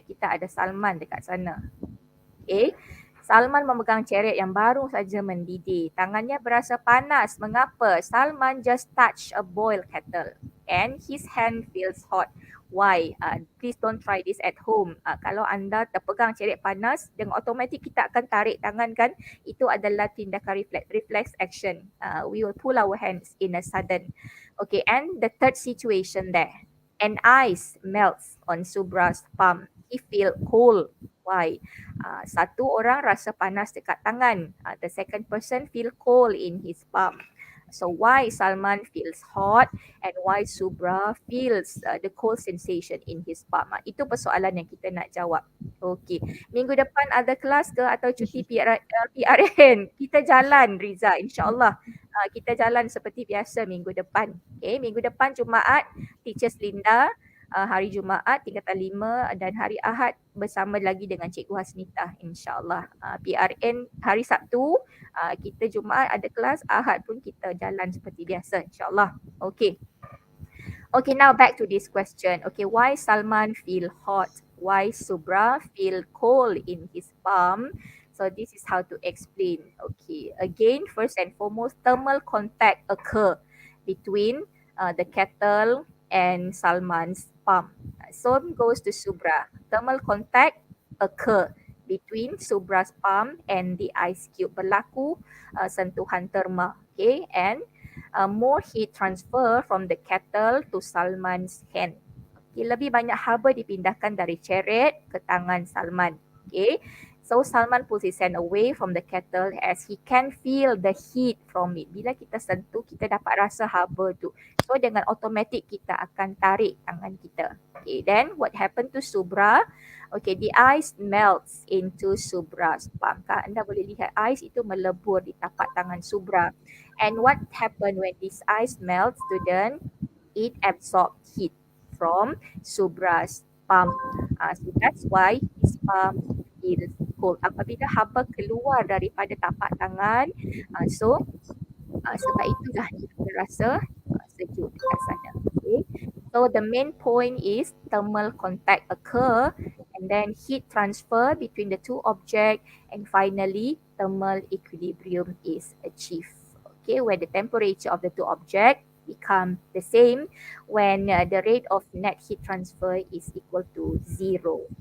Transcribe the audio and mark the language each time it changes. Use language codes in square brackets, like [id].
[ms] Kita ada Salman dekat sana. Okay, Salman memegang ceret yang baru saja mendidih. Tangannya berasa panas. Mengapa? [en] Salman just touch a boiled kettle and his hand feels hot. Why? Please don't try this at home. [ms] Kalau anda terpegang ceret panas, dengan automatik kita akan tarik tangan kan? Itu adalah tindakan reflex action. [en] We will pull our hands in a sudden. Okay, and the third situation there. An ice melts on Subra's palm. He feel cold. Why? [ms] Satu orang rasa panas dekat tangan. [en] The second person feel cold in his palm. So why Salman feels hot and why Subra feels the cold sensation in his palm? [ms] Itu persoalan yang kita nak jawab. Okey. Minggu depan ada kelas ke atau cuti PRN? Kita jalan Riza, insyaAllah. Kita jalan seperti biasa minggu depan. Okay, minggu depan Jumaat, Teachers Linda. Hari Jumaat tingkatan 5 dan hari Ahad bersama lagi dengan Cikgu Hasnitah, insyaAllah. PRN hari Sabtu, kita Jumaat ada kelas, Ahad pun kita jalan seperti biasa, insyaAllah. Okay. [en] Okay, now back to this question. Okay, why Salman feel hot? Why Subra feel cold in his palm? So this is how to explain. Okay, again, first and foremost, thermal contact occur between the kettle and Salman's palm. Same goes to Subra. Thermal contact occur between Subra's palm and the ice cube. [ms] Berlaku sentuhan terma. [en] Okay, and more heat transfer from the kettle to Salman's hand. [ms] Okay, lebih banyak haba dipindahkan dari ceret ke tangan Salman. [en] Okay, so Salman pulls his hand away from the kettle as he can feel the heat from it. [ms] Bila kita sentuh, kita dapat rasa haba tu. So dengan automatic kita akan tarik tangan kita. [en] Okay, then what happened to Subra? Okay, the ice melts into Subra's palm. [ms] Anda boleh lihat ice itu melebur di tapak tangan Subra. [en] And what happened when this ice melts, student? It absorbs heat from Subra's palm. So that's why his palm feels cold. [ms] Apabila haba keluar daripada tapak tangan, sebab itulah kita rasa sejuk dekat sana. Okay. [en] So the main point is thermal contact occur and then heat transfer between the two objects and finally thermal equilibrium is achieved. Okay, where the temperature of the two objects become the same when the rate of net heat transfer is equal to 0.